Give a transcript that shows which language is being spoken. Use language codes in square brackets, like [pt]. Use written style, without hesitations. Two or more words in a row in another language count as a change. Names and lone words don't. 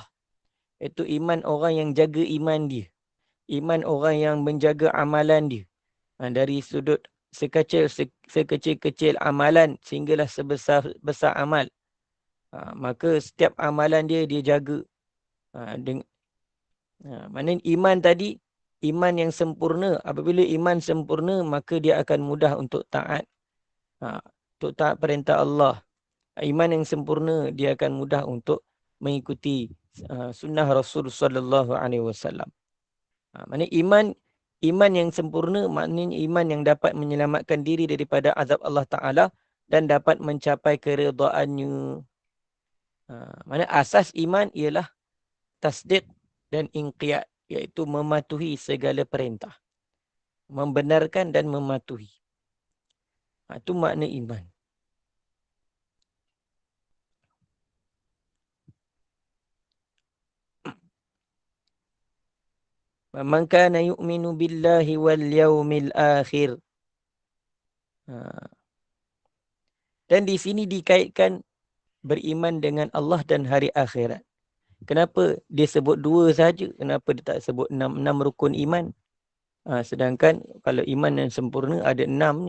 [ms] Itu iman orang yang jaga iman dia. Iman orang yang menjaga amalan dia. Dari sudut sekecil-kecil amalan sehinggalah sebesar amal. Maka setiap amalan dia jaga. Maknanya iman tadi, iman yang sempurna. Apabila iman sempurna, maka dia akan mudah untuk taat. Untuk taat perintah Allah. Iman yang sempurna, dia akan mudah untuk mengikuti sunnah Rasul [ar] صلى الله عليه وسلم. [ms] Maknanya iman yang sempurna, maknanya iman yang dapat menyelamatkan diri daripada azab Allah Ta'ala dan dapat mencapai keredaannya. Maknanya asas iman ialah tasdiq dan inqiyad, iaitu mematuhi segala perintah. Membenarkan dan mematuhi. Itu makna iman. [ar] من كان يؤمن بالله واليوم الآخر. [ms] Dan di sini dikaitkan beriman dengan Allah dan hari akhirat. Kenapa dia sebut 2 saja? Kenapa dia tak sebut 6 rukun iman? Sedangkan kalau iman yang sempurna ada 6 ni.